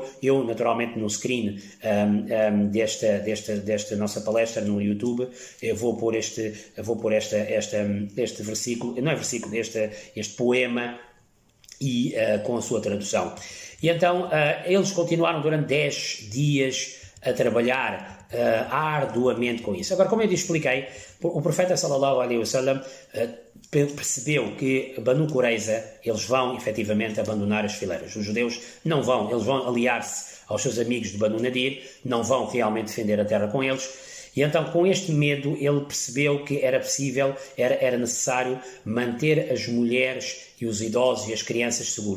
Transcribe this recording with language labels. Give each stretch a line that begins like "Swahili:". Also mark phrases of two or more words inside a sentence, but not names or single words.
Portuguese: Eu, naturalmente, no screen desta nossa palestra no YouTube, eu vou pôr este versículo, não é versículo, este poema, e com a sua tradução. E então eles continuaram durante 10 dias a trabalhar arduamente com isso. Agora, como eu te expliquei, o profeta
Arabic: صلى الله عليه وسلم
Portuguese: percebeu que Banu Qurayza, eles vão efetivamente abandonar as fileiras. Os judeus não vão, eles vão aliar-se aos seus amigos de Banu Nadir, não vão realmente defender a terra com eles. E então, com este medo, ele percebeu que era possível, era necessário manter as mulheres e os idosos e as crianças seguros.